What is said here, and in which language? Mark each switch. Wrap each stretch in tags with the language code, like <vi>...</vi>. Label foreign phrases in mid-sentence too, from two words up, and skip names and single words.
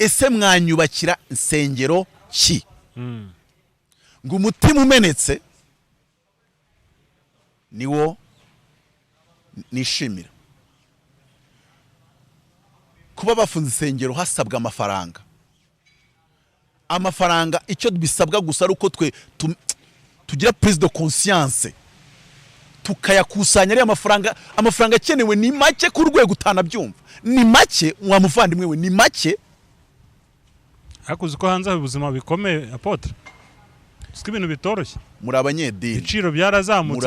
<rw>ese mwanyubakira insengero ki? Ngo umutima umenetse niwo nishimira. Kuba bafunze insengero hasabwa amafaranga icyo bisabwa gusa ari uko twe tugira</rw> <fr>prise de conscience</fr> <rw>tukayakusanya. Ari amafaranga akenewe ni make ku rwego utanabyumva, ni make wa muvandimwe we, ni make. Hakuzi ko hanze ubuzima bikomeye apotre, siko ibintu bitoroshye. Muri abanyedini ibiciro byarazamutse,</rw>